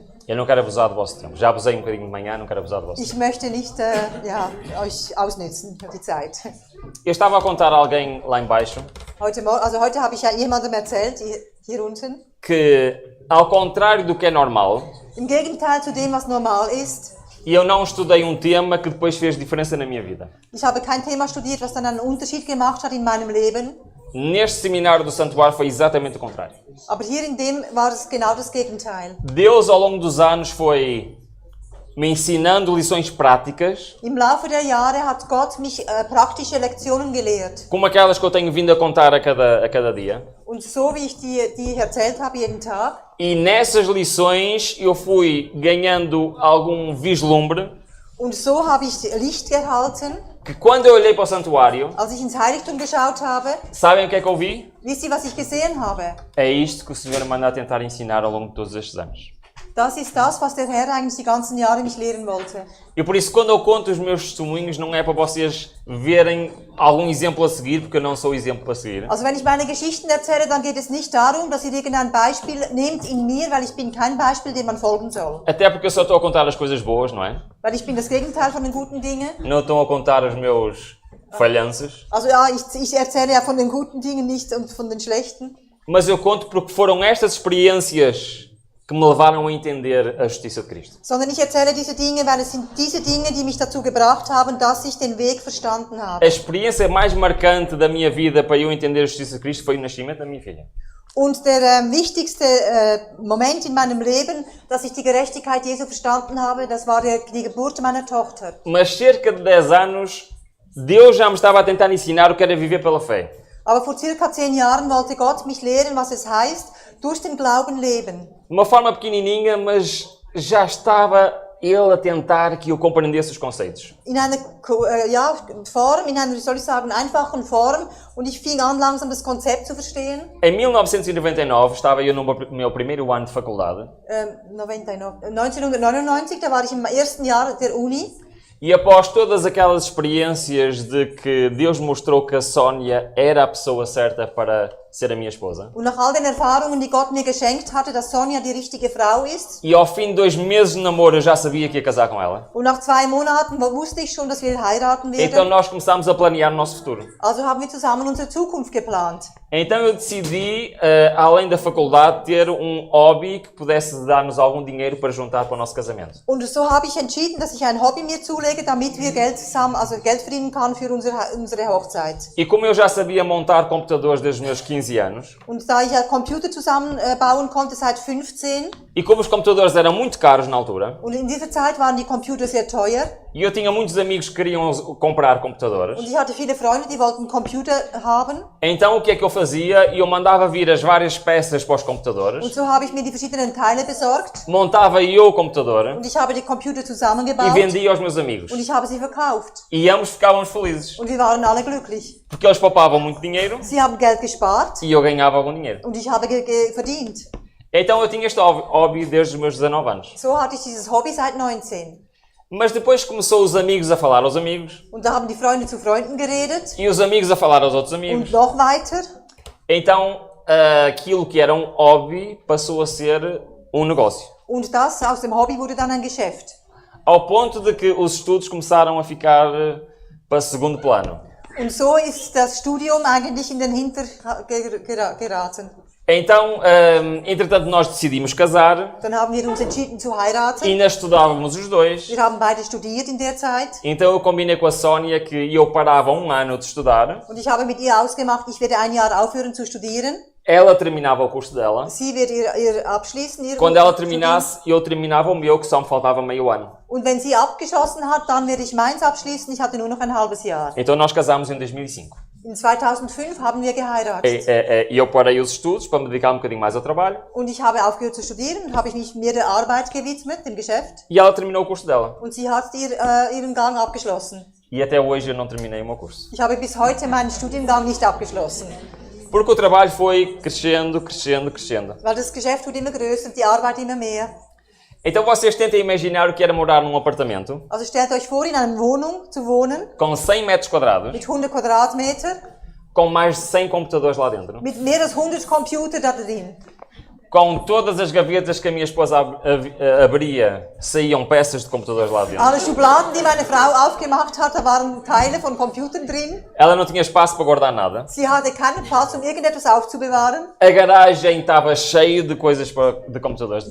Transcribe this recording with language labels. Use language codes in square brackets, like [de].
[pt] eu não quero abusar do vosso tempo. Já abusei um bocadinho de manhã, não quero abusar do vosso tempo. [de] Ich möchte nicht euch ausnützen, die Zeit. [pt] Eu estava a contar a alguém lá embaixo [de] Heute habe ich ja jemandem erzählt, hier unten. [pt] que, ao contrário do que é normal, [de] Im Gegenteil zu dem, was normal ist, [pt] eu não estudei um tema que depois fez diferença na minha vida. [de] ich habe kein Thema studiert, was dann einen Unterschied gemacht hat in meinem Leben. [pt] Neste seminário do Santuário foi exatamente o contrário. [de] Aber hier in dem war es genau das Gegenteil. [pt] Deus, ao longo dos anos, foi me ensinando lições práticas, [de] Im Laufe der Jahre hat Gott mich praktische Lektionen gelehrt. [pt] como aquelas que eu tenho vindo a contar a cada dia. [de] Und so wie ich die erzählt habe jeden Tag. [pt] E nessas lições eu fui ganhando algum vislumbre [de] Und so habe ich Licht gehalten. [pt] que quando eu olhei para o santuário, [de] Als ich ins Heiligtum geschaut habe, [pt] sabem o que é que eu vi? [de] wisst ihr, was ich gesehen habe? [pt] É isto que o Senhor manda a tentar ensinar ao longo de todos estes anos. [de] Das ist das, was der Herr eigentlich die ganzen Jahre mich lehren wollte. [pt] E por isso, quando eu conto os meus testemunhos, não é para vocês verem algum exemplo a seguir, porque eu não sou exemplo a seguir. [de] Also wenn ich meine Geschichten erzähle, dann geht es nicht darum, dass ihr irgendein Beispiel nehmt in mir, weil ich bin kein Beispiel, dem man folgen soll. [pt] Até porque eu só estou a contar as coisas boas, não é? [de] Weil ich bin das Gegenteil von den guten Dingen. [pt] Não estou a contar os meus falhanços. [de] Also ja, ich erzähle ja von den guten Dingen nicht und von den schlechten. [pt] Mas eu conto porque foram estas experiências que me levaram a entender a justiça de Cristo. [de] Sondern ich erzähle diese Dinge, weil es sind diese Dinge, die mich dazu gebracht haben, dass ich den Weg verstanden habe. [pt] A experiência mais marcante da minha vida para eu entender a justiça de Cristo foi o nascimento da minha filha. [de] Und der wichtigste Moment in meinem Leben, dass ich die Gerechtigkeit Jesu verstanden habe, das war die Geburt meiner Tochter. [pt] Mas cerca de 10 anos, Deus já me estava a tentar ensinar o que era viver pela fé. [de] Aber vor circa 10 Jahren wollte Gott mich lehren, was es heißt, durch den Glauben leben. [pt] De uma forma pequenininha, mas já estava Ele a tentar que eu compreendesse os conceitos. [de] In einer Form, in einer, wie soll ich sagen, einfachen Form. Und ich fing an, langsam das Konzept zu verstehen. [pt] Em 1999 estava eu no meu primeiro ano de faculdade [de] 1999, da war ich im ersten Jahr der Uni. [pt] e após todas aquelas experiências de que Deus mostrou que a Sónia era a pessoa certa para ser a minha esposa, [de] Und nach all den Erfahrungen, die Gott mir geschenkt hatte, dass Sonja die richtige Frau ist. [pt] e ao fim de 2 meses de namoro eu já sabia que ia casar com ela, [de] Und nach 2 Monaten wusste ich schon, dass wir heiraten [pt] então [de] werden. [pt] nós começámos a planear o nosso futuro. [de] Also haben wir zusammen unsere Zukunft geplant. [pt] Então eu decidi, além da faculdade, ter um hobby que pudesse dar-nos algum dinheiro para juntar para o nosso casamento. [de] Und so habe ich entschieden, dass ich ein Hobby mir zulege, damit wir Geld verdienen können für unsere Hochzeit. [pt] E como eu já sabia montar computadores desde os meus 15 anos, [de] Und da ich ja Computer zusammenbauen konnte seit 15, [pt] e como os computadores eram muito caros na altura, [de] und in dieser Zeit waren die Computer sehr teuer, [pt] e eu tinha muitos amigos que queriam comprar computadores, [de] und ich hatte viele Freunde, die wollten Computer haben. [pt] então o que é que eu fazia? Eu mandava vir as várias peças para os computadores, [de] Und so habe ich mir die verschiedenen Teile besorgt, [pt] montava eu o computador [de] und ich habe die Computer [pt] e [de] zusammengebaut, [pt] vendia aos meus amigos. [de] und ich habe sie verkauft. [pt] E ambos ficávamos felizes, [de] Und wir waren alle glücklich. [pt] porque eles poupavam muito dinheiro [de] Sie haben Geld gespart, [pt] e eu ganhava algum dinheiro. [de] und ich habe verdient. [pt] Então eu tinha este hobby desde os meus 19 anos. [de] So hatte ich dieses Hobby seit 19. [pt] Mas depois começou os amigos a falar aos amigos, [de] Und da haben die Freunde zu Freunden geredet, [pt] e os amigos a falar aos outros [de] und [pt] amigos. [de] noch weiter. [pt] Então aquilo que era um hobby passou a ser um negócio. [de] Und das aus dem Hobby wurde dann ein Geschäft. [pt] Ao ponto de que os estudos começaram a ficar para segundo plano. [de] Und so ist das Studium eigentlich in den Hinter geraten. [pt] Então, entretanto, nós decidimos casar, [de] Dann haben wir uns entschieden zu heiraten. [pt] ainda estudávamos os dois. [de] Wir haben beide studiert in der Zeit. [pt] Então eu combinei com a Sónia que eu parava 1 ano de estudar, [de] Und ich habe mit ihr ausgemacht, ich werde 1 Jahr aufhören zu studieren. [pt] ela terminava o curso dela. [de] Sie wird ihr abschließen. Ihr [pt] Quando ela [de] Studium. [pt] terminasse, eu terminava o meu, que só me faltava meio ano. [de] Und wenn sie abgeschlossen hat, dann werde ich meins abschließen. Ich hatte nur noch ein halbes Jahr. [pt] Então nós casámos em 2005. [de] In 2005 haben wir geheiratet. [pt] E eu parei os estudos para me dedicar um bocadinho mais ao trabalho. [de] Und ich habe aufgehört zu studieren und habe ich mich mehr der Arbeit gewidmet, dem Geschäft. [pt] E ela terminou o curso dela. [de] Und sie hat ihren Gang abgeschlossen. [pt] E até hoje eu não terminei o meu curso. [de] Ich habe bis heute meinen Studiengang nicht abgeschlossen. [pt] Porque o trabalho foi crescendo, crescendo, crescendo. [de] Weil das Geschäft wird immer größer und die Arbeit immer mehr. [pt] Então vocês tentem imaginar o que era morar num apartamento [de] Also stellt euch vor, in einer Wohnung zu wohnen, [pt] com 100 metros quadrados, [de] mit 100 Quadratmeter, [pt] com mais de 100 computadores lá dentro, [de] mit mehr als 100 Computer da drin. [pt] com todas as gavetas que a minha esposa abria, saíam peças de computadores lá dentro. [de] Alle Schubladen, die meine Frau aufgemacht hat, da waren Teile von Computern drin. [pt] Ela não tinha espaço para guardar nada. [de] Sie hatte keinen Platz, um irgendetwas aufzubewahren. [pt] A garagem estava cheia de coisas de computadores de